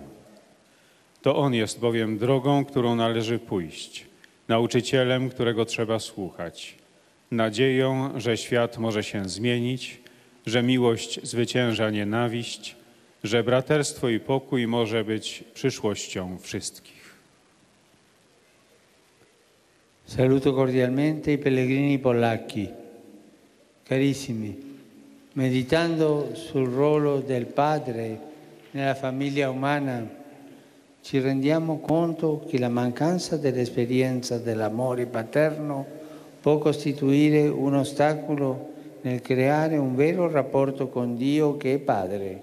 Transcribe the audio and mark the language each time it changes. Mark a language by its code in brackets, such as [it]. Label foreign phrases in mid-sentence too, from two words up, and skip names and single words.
[pl] To On jest bowiem drogą, którą należy pójść, nauczycielem, którego trzeba słuchać, nadzieją, że świat może się zmienić, że miłość zwycięża nienawiść, że braterstwo i pokój może być przyszłością wszystkich. [it] Saluto cordialmente i pellegrini polacchi. Carissimi, meditando sul ruolo del padre nella famiglia umana, ci rendiamo conto che la mancanza dell'esperienza dell'amore paterno può costituire un ostacolo nel creare un vero rapporto con Dio che è Padre.